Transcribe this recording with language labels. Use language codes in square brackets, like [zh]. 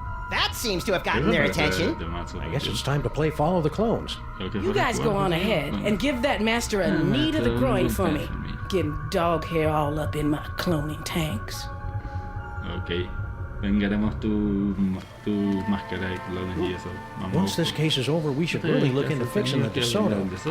[en] That seems to have gotten their attention. I guess it's time to play Follow the Clones. You guys go on ahead and give that master a knee to the groin for me. Getting dog hair all up in my cloning tanks. Ok. [es] Vengaremos tu máscara de clones y eso. [en] Once this case is over, we should really look into fixing the DeSoto.